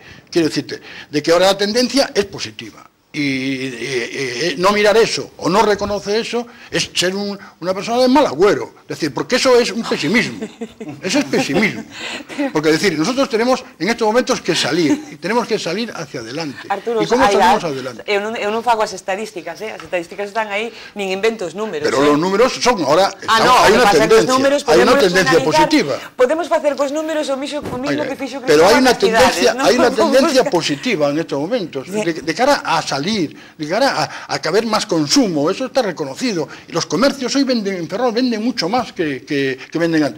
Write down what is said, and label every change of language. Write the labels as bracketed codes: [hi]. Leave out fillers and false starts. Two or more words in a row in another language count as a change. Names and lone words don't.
[es] Quiero decirte, de que ahora la tendencia es positiva. Y no mirar eso o no reconocer eso es ser una persona de mal agüero. Es decir, porque eso es un pesimismo. Eso es pesimismo. Porque es decir, nosotros tenemos en estos momentos que salir, y tenemos que salir hacia adelante. Arturo, ¿y cómo salimos adelante? [gl] Eu non fago as estadísticas, as estadísticas están aí, nin invento os números. [es] Pero los números son ahora, hay una tendencia positiva. [gl] Podemos facer cos números o mismo que fixo Cristóbal. [es] Pero hay una tendencia positiva en estos momentos, de cara a salir salir, llegará a caber más consumo, eso está reconocido. Y los comercios hoy en Ferrol venden mucho más que venden antes.